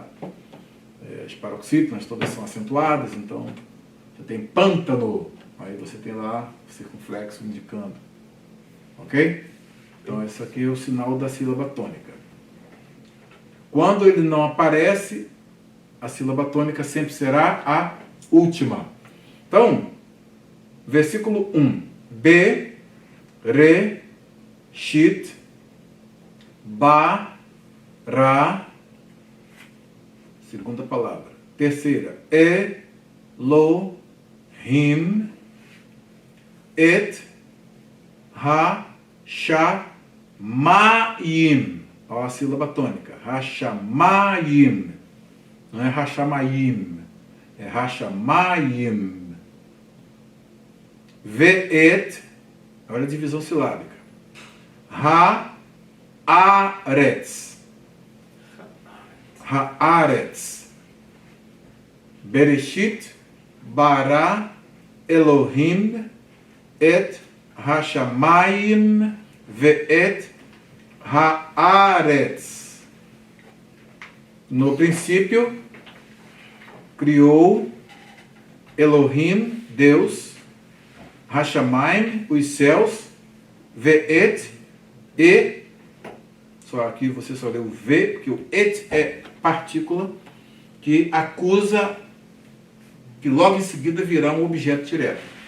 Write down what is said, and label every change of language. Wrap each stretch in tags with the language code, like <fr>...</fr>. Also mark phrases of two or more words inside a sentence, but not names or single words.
<pt>as paroxítonas todas são acentuadas, então você tem pântano, aí você tem lá o circunflexo indicando. Ok? Então esse aqui é o sinal da sílaba tônica. Quando ele não aparece, a sílaba tônica sempre será a última. Então, versículo 1.</pt> <he>בְּ, רֵא, שִׁית, בָּ, רָא. Segunda palavra. Terceira. אֱלֹהִים, אֵת, הַ, שָּׁ, מַיִם,</he> <pt>ó, a sílaba tônica,</pt> <he>הַשָּׁמַיִם,</he> <pt>não é</pt> <he>הַשָּׁמַיִם, é הַשָּׁמַיִם. וְאֵת,</he> <pt>olha a divisão silábica,</pt> <he>הָאָרֶץ, הָאָרֶץ, בְּרֵאשִׁית, בָּרָא, אֱלֹהִים, אֵת הַשָּׁמַיִם, וְאֵת הָאָרֶץ.</he> <pt>No princípio, criou Elohim, Deus, Hashamayim, os céus, Ve'et, e, só aqui você só leu V, porque o et é partícula que acusa que logo em seguida virá um objeto direto.</pt>